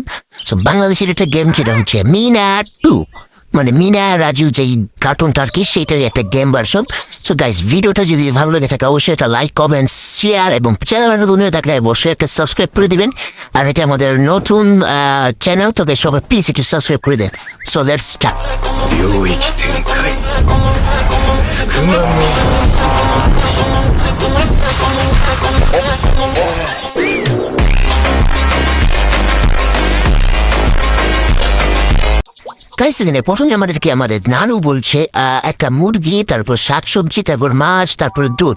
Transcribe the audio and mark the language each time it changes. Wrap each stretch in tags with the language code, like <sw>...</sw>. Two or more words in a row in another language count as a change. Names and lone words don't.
<bn>সো বাংলাদেশের একটা গেম, যেটা হচ্ছে মিনা 2, মানে মিনা রাজু যেই কার্টুনটা আর কি, সেইটারই একটা</bn> <en>game version. so guys,</en> <bn>ভিডিওটা যদি ভালো লেগে থাকে অবশ্যই একটা</bn> <en>like, comment, share</en> <bn>এবং চ্যানেল নতুন হয়ে থাকলে অবশ্যই একটা সাবস্ক্রাইব করে দিবেন। আর এটা আমাদের নতুন চ্যানেল, তো গাইস সবাই প্লিজ একটু সাবস্ক্রাইব করে দেন।</bn> <en>so let's start.</en> <ja>領域展開不満の</ja> <bn>গাইস, এখানে প্রথমে আমাদেরকে আমাদের নানু বলছে একটা মুরগি, তারপর শাকসবজি, তারপর মাছ, তারপর দুধ।</bn>